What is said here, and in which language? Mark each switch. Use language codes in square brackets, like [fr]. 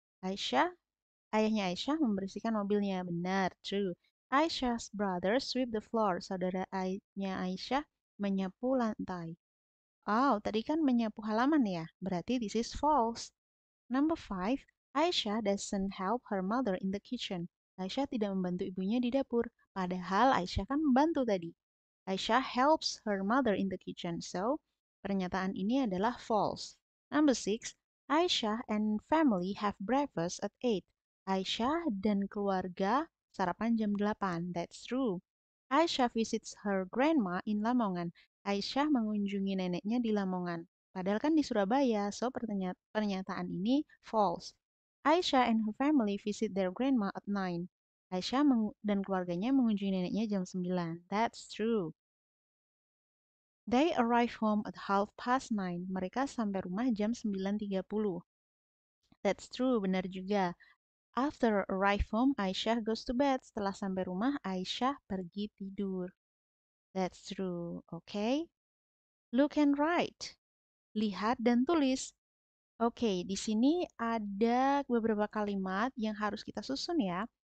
[id] Ayahnya Aisyah membersihkan mobilnya. Benar, true. [en] Aisyah's brother sweep the floor. [id] Saudara ayahnya Aisyah menyapu lantai. Oh, tadi kan menyapu halaman ya. Berarti [en] this is false. Number 5, Aisyah doesn't help her mother in the kitchen. [id] Aisyah tidak membantu ibunya di dapur. Padahal Aisyah kan membantu tadi. [en] Aisyah helps her mother in the kitchen. [id] So, pernyataan ini adalah false. [en] Number 6, Aisyah and family have breakfast at 8. [id] Aisyah dan keluarga sarapan jam 8. [en] That's true. Aisyah visits her grandma in Lamongan. [id] Aisyah mengunjungi neneknya di Lamongan. Padahal kan di Surabaya, so pernyataan ini false. [en] Aisyah and her family visit their grandma at 9. [id] Aisyah dan keluarganya mengunjungi neneknya jam 9. [en] That's true. They arrive home at 9:30. [id] Mereka sampai rumah jam 9.30. [en] That's true, [id] benar juga. [en] After arrive home, Aisyah goes to bed. [id] Setelah sampai rumah, Aisyah pergi tidur. [en] That's true. Okay. Look and write. [id] Lihat dan tulis. Oke, di sini ada beberapa kalimat yang harus kita susun ya.